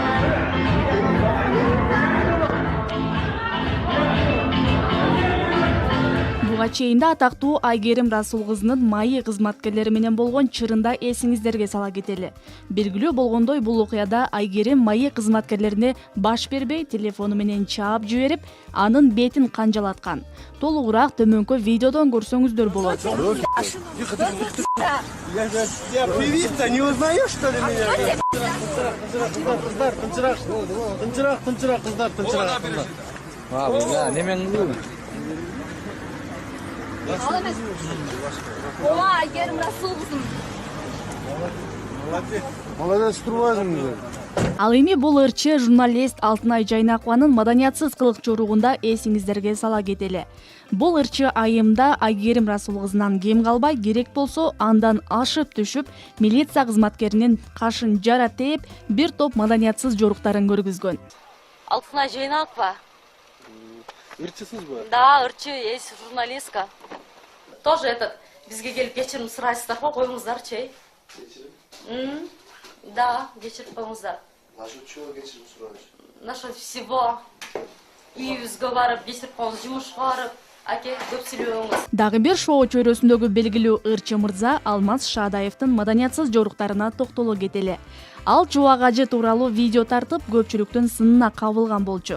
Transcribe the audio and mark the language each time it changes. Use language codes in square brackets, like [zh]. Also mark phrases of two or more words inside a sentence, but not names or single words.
[ky] Буга чейин да атактуу Айгерим Расул кызынын майы кызматкерлери менен болгон чырында эсиңиздерге сала кетели. Белгилүү болгондой, бул окуяда Айгерим майы кызматкерлерине баш бербей, телефону менен чаап жиберип, анын бетин канжалаткан. Толугураак төмөнкү видеодон көрсөңүздөр болот. [ru] Я певица, не узнаешь, что ли, меня? [ky] Тынчырак. Ооба, Айгерим Расул кызым. Молодец, турбазым. Ал эми бул ырчы журналист Алтынай Жайнакованын маданиятсыз кылык жоругунда эсиңиздерге сала кетели. Бул ырчы айымда Айгерим Расул кызынан кем калбай, керек болсо андан ашып түшүп, милиция кызматкеринин кашын жара тээп, бир топ маданиятсыз жоруктарын көргүзгөн. Алтынай Жайнакова. Ырчысызбы? Да, ырчы, [ru] есть журналистка. [ky] Тоже бизге келип кечирим сурайсыздар го, коюңуздарчы. Да, кечирип коюңуздар. [ru] Насчет чего [ky] кечирим сурайсыз? [ru] Насчет всего. [ky] Үйүбүзгө барып, кечирип коюңуз, жумушка барып, аке көп сүйлөбөңүз. Дагы бир шоу чөйрөсүндөгү белгилүү ырчы мырза Алмаз Шаадаевдин маданиятсыз жоруктарына токтоло кетели. Ал чубак ажы тууралуу видео тартып, көпчүлүктүн сынына кабылган болчу.